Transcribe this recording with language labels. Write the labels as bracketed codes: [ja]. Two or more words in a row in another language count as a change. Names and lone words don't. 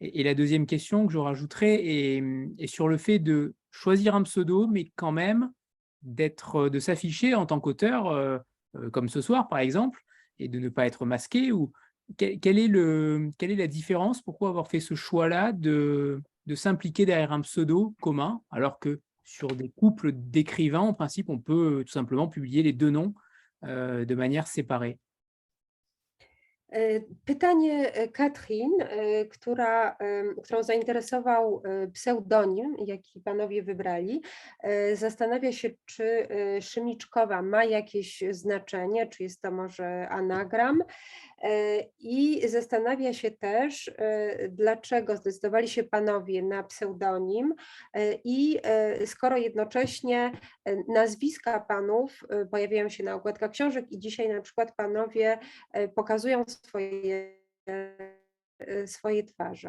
[fr] Et la deuxième question que je rajouterais est sur le fait de choisir un pseudo, mais quand même de s'afficher en tant qu'auteur, comme ce soir par exemple, et de ne pas être masqué. Ou quelle est la différence? Pourquoi avoir fait ce choix-là de s'impliquer derrière un pseudo commun, alors que sur des couples d'écrivains, en principe, on peut tout simplement publier les deux noms de manière séparée? [pl] Pytanie Katrin, którą zainteresował pseudonim, jaki panowie wybrali, zastanawia się, czy Szymiczkowa ma jakieś znaczenie, czy jest to może anagram, i zastanawia się też, dlaczego zdecydowali się panowie na pseudonim i skoro jednocześnie nazwiska panów pojawiają się na okładkach książek i dzisiaj na przykład panowie pokazują swoje twarze.